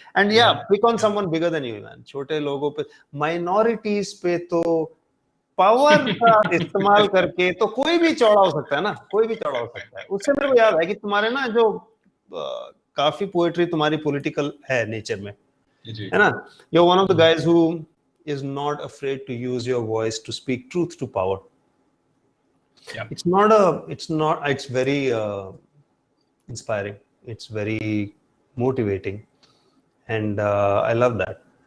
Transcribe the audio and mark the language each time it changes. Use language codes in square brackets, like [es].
[en] And yeah, pick on someone bigger than you, man. [hi] छोटे लोगों पे, minorities पे तो पावर का इस्तेमाल करके तो कोई भी चौड़ा हो सकता है ना, कोई भी चौड़ा हो सकता है. उससे मेरे को याद है कि तुम्हारे ना जो काफी पोएट्री तुम्हारी पॉलिटिकल है नेचर में, जी है ना? [en] You're one of the guys who is not afraid to use your voice to speak truth to power. Yeah. It's very inspiring. It's very motivating, and I love that.